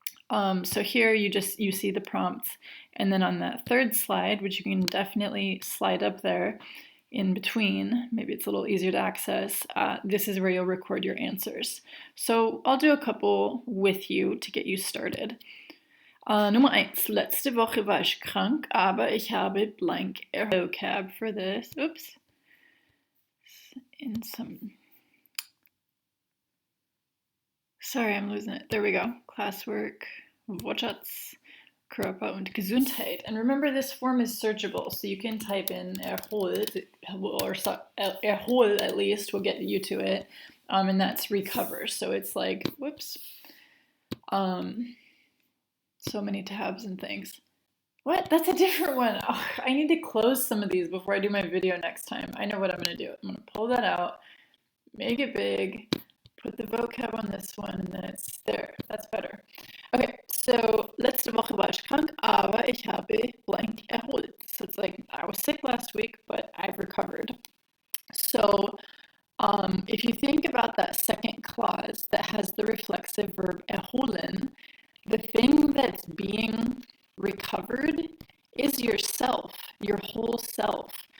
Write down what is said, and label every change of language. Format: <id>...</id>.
<en>So here you see the prompts, and then on that third slide, which you can definitely slide up there in between, maybe it's a little easier to access, this is where you'll record your answers. So I'll do a couple with you to get you started.</en> <de>Nummer 1. Letzte Woche war ich krank, aber ich habe blank</de> <en>vocab for this. Oops. Sorry, I'm losing it. There we go.</en> <de>Classwork, Wortschatz, Körper und Gesundheit.</de> <en>And remember, this form is searchable, so you can type in erhol, or erhol at least will get you to it, and that's recover. So it's like, whoops. So many tabs and things. What? That's a different one. Oh, I need to close some of these before I do my video next time. I know what I'm going to do. I'm going to pull that out, make it big, put the vocab on this one, and then it's there. That's better. Okay, so</en> <de>letzte Woche war ich krank, aber ich habe blank erholt.</de> <en>So it's like I was sick last week, but I've recovered. So if you think about that second clause that has the reflexive verb erholen, the thing that's being recovered is yourself, your whole self.</en>